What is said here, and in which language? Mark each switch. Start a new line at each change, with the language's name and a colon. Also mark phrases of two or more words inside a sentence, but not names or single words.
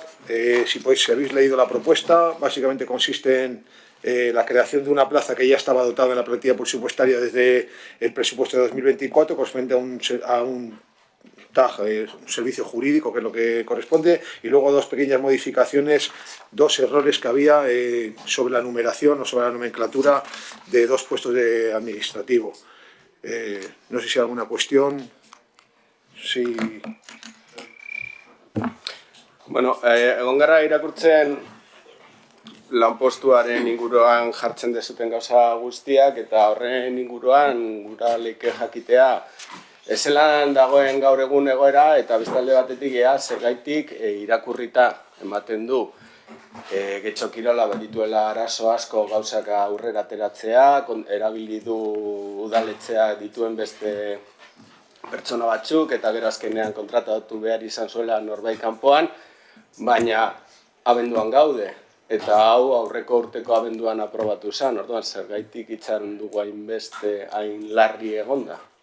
Spanish: Si habéis leído la propuesta, básicamente consiste en la creación de una plaza que ya estaba dotada en la plantilla presupuestaria desde el presupuesto de 2024, correspondiente a un TAG, un servicio jurídico, que es lo que corresponde, y luego dos pequeñas modificaciones, dos errores que había sobre la numeración o sobre la nomenclatura de dos puestos de administrativo. No sé si hay alguna cuestión. Sí.
Basque: Bueno, egon gara irakurtzen lanpostuaren inguruan jartzen dezuten gauza guztiak eta horren inguruan gura leike jakitea ezelan dagoen gaur egun egoera eta bestalde batetik zergaitik irakurrita ematen du Getxo Kirola badituela arazo asko gauzak aurrera ateratzea, erabili du udaletzea dituen beste pertsona batzuk eta gero azkenean kontratatu behar izan zuela norbait kanpoan, baina abenduan gaude eta hau aurreko urteko abenduan aprobatu zen, orduan zergaitik itxaron dugu hainbeste hain larri egonda.